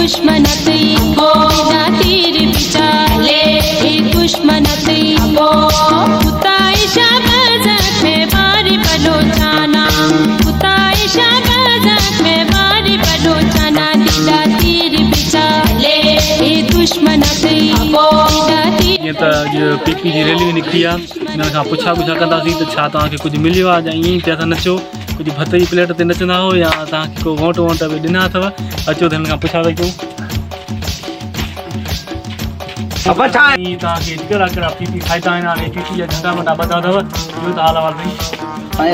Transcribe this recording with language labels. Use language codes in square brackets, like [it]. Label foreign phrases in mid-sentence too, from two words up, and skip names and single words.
[bal] दुश्मनती हो तीर बिचाले दुश्मनती हो उताई शाबाज़ में बारी बलोचाना उताई शाबाज़ में बारी बलोचाना दीदा तीर बिचाले दुश्मनती हो [sd] ये तो पीपी जी रैली निकती है इन खां पुछा कंदासीं त छा तव्हांखे कुझु मिलियो आहे या ईअं पिया था नचो कुझु भत जी प्लेट ते नचंदा हो या तव्हांखे को वोट वोट बि ॾिना अथव अचो त हिन खां पुछा था कयूं तव्हांखे कहिड़ा कहिड़ा पीपी खाइता आहिनि हाणे पीपी जा झंडा वंडा ॿधा अथव इहो त हाल अहिवाल भई